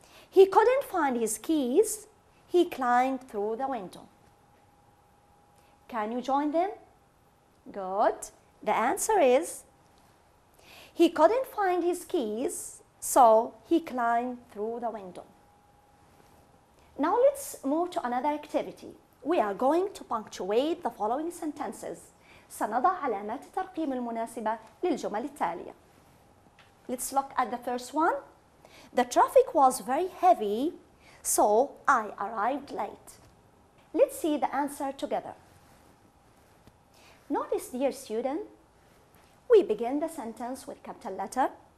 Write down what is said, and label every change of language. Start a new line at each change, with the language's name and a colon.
English: He couldn't find his keys. He climbed through the window. Can you join them? Good. The answer is, he couldn't find his keys, so he climbed through the window. Now let's move to another activity. We are going to punctuate the following sentences.
Arabic: سنضع علامات الترقيم المناسبة للجمل التالية.
English: Let's look at the first one. The traffic was very heavy, so I arrived late. Let's see the answer together. Notice, dear student, we begin the sentence with capital letter.